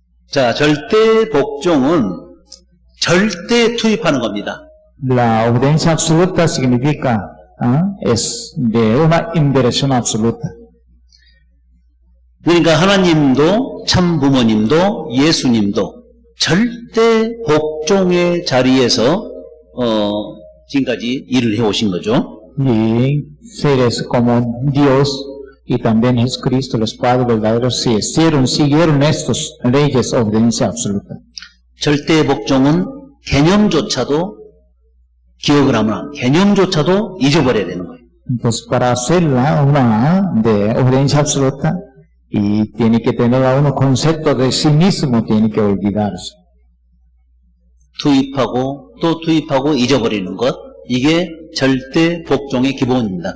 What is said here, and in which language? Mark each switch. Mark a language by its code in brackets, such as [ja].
[ko] 자, 절대 복종은 절대 투입하는 겁니다. [es] La obediencia absoluta significa, es de una inversión absoluta. [ko] 그러니까 하나님도 참 부모님도 예수님도 절대 복종의 자리에서 지금까지 일을 해오신 거죠. [es] Y seres como Dios y también Jesucristo, los padres verdaderos, siguieron estos leyes de obediencia absoluta. [ko] 절대 복종은 개념조차도 기억을 하면 개념조차도 잊어버려야 되는 거예요. [es] Entonces, para hacerla una de obediencia absoluta, y tiene que tener a uno concepto de sí mismo, tiene que olvidarse. [ko] 투입하고 또 투입하고 잊어버리는 것, 이게 절대 복종의 기본입니다.